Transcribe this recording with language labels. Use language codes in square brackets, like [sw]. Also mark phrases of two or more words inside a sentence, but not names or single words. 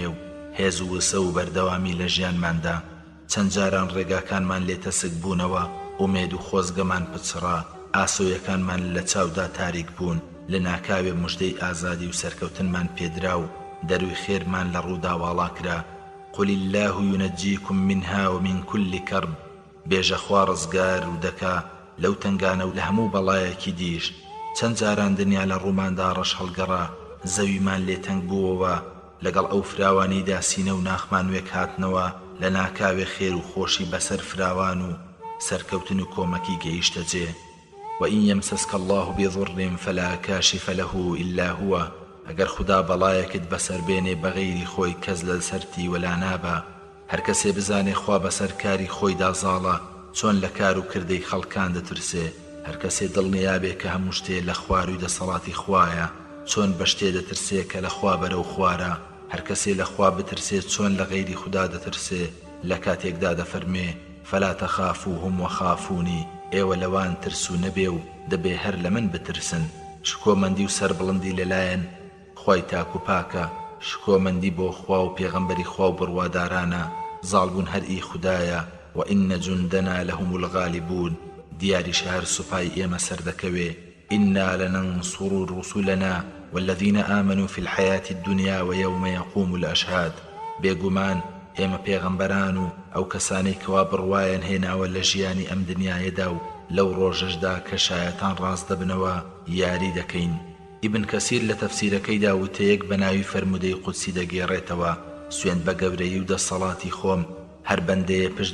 [ckb] و هێز و وسە و بەردەوامی لە ژیانماندا چەند جاران ڕێگاکانمان لێتەسک بوونەوە ئومێد و خۆزگەمان پچڕا ئاسۆیەکانمان لە چاودا تاریک بوون لە ناکاوێ موژدەی ئازادی و سەرکەوتنمان پێدرا و دەروی خێرمان لە ڕوودا واڵا کرا [ar] قل الله ينجيكم منها ومن كل كرب [ckb] بێژە خوا ڕزگار و دەکا لەو تنگانە و لە هەموو بەڵایەکی دیش چەند جاران دنیا لە ڕووماندا ڕەش هەڵگەڕا زەویمان لێ تەنگ بووەوە لەگەڵ ئەو فراوانیدا سینە و ناخمان وێک هاتنەوە لە ناکاوێ خێر و خۆشی بەسەر فراوان و سەرکەوتن و کۆمەکی گەیشتە جێ [ar] وإن يمسسك الله بضر فلا كاشف له إلا هو [ckb] ئەگەر خدا بەڵایەکت بەسەر بێنێ بەغەیری خۆی کەس لە سەرتی وەلا نابە هەر کەسێ بزانێ خوا بەسەر کاری خۆیدا زاڵە چۆن لە کار و کردەی خەڵکان دەترسێ هەر کەسێ دڵنیابێ کە هەموو شتێ لە خواروی دەسەڵاتی خوایە چۆن بە شتێ دەترسێ کە لە خوا بەرەو خوارە هەر کەسێ لە خوا بترسێ چۆن لە غەیری خدا دەترسێ لە کاتێکدا دەفەرمێ [ar] فلا تخافوهم وخافوني [ckb] ئێوە لەوان ترس و نەبێ و دەبێ هەر لە من بترسن شکۆمەندی و سەربڵندی لەلایەن خوای تاک و پاکە شکۆمەندی بۆ خوا و پێغەمبەری خوا و بڕوادارانە زاڵبوون هەرئی خودایە [ar] وإن جندنا لهم الغالبون [ckb] دیاری شهر سوپای ئێمە سەردەکەوێ [ar] إنا لننصر رسلنا والذين آمنوا في الحياة الدنيا ويوم يقوم الأشهاد [ckb] بێگومان ئێمە پێغەمبەران و ئەو کەسانەی کەوا بڕوایان هێناوە لە ژیانی ئەم دنیایەدا و لەو ڕۆژەشدا کە شایەتان ڕاست دەبنەوە یاری دەکەین ئیبن کەسیر لە تەفسیرەکەیدا وتەیەک بە ناوی فەرمودەی قودسی دەگێڕێتەوە سوێند بە گەورەی و دەسەڵاتی خۆم هەر بەندەیە پشت